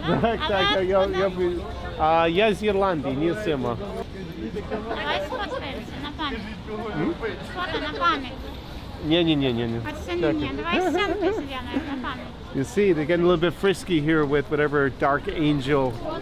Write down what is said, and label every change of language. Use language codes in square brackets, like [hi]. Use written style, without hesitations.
[uk] Так, так, я з Ірландії, не з Сема. [ru] Давай сфоткаемся на память. Фото на память. Не. Оцени, давай сценку сделаем на память. [en] You see, they're getting a little bit frisky here with whatever dark angel.